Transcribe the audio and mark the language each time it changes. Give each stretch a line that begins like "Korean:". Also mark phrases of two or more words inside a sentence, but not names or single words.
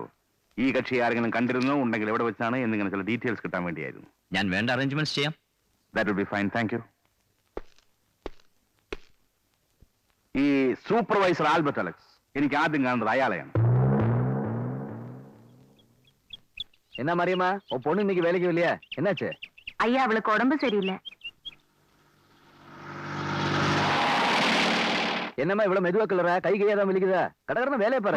Malayalam: ഈ കക്ഷിയെ ആരെങ്കിലും കണ്ടിരുന്നോ, ഉണ്ടെങ്കിൽ എവിടെ വെച്ചാണ് എന്നിങ്ങനെ ചില ഡീറ്റെയിൽസ് കിട്ടാൻ വേണ്ടിയായിരുന്നു. ഞാൻ വേണ്ട അറേഞ്ച്മെന്റ്സ് ചെയ്യാം.
English: That will be fine, thank you.
Malayalam: ഈ സൂപ്പർവൈസർ ആൽബർട്ട് അലക്സ്, എനിക്ക് ആദ്യം കാണുന്നത് അയാളെയാണ്.
Tamil: என்னா மரியம்மா, ஓ பொண்ணு இன்னைக்கு வேலைக்கு இல்லையா? என்னாச்சு? ஐயா, அவளுக்கு உடம்பு சரியில்லை. என்னம்மா இவ்வளவு மெதுவா கிளற? கை கையாதான் வலிக்குதா? கடகடன்னு வேலையை பாரு.